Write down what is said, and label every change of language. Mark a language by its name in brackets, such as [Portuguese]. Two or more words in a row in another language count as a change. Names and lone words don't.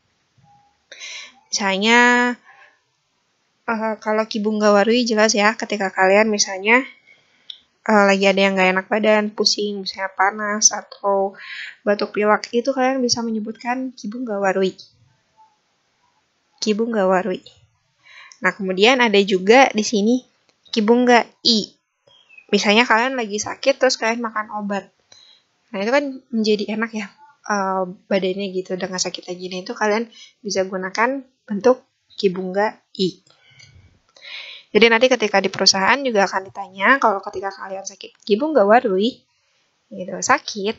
[Indonesian] Misalnya kalau [Japanese] 気分が悪い [Indonesian] jelas ya, ketika kalian misalnya lagi ada yang gak enak badan, pusing, misalnya panas, atau batuk pilek, itu kalian bisa menyebutkan [Japanese] 気分が悪い. 気分が悪い. [Indonesian] Nah, kemudian ada juga di sini [Japanese] 気分がいい. [Indonesian] Misalnya kalian lagi sakit terus kalian makan obat. Nah, itu kan menjadi enak ya badannya gitu dengan sakit lagi. Nah, itu kalian bisa gunakan bentuk [Japanese] 気分がいい. [Indonesian] Jadi nanti ketika di perusahaan juga akan ditanya kalau ketika kalian sakit [Japanese] 気分が悪い, [Indonesian] gitu, sakit.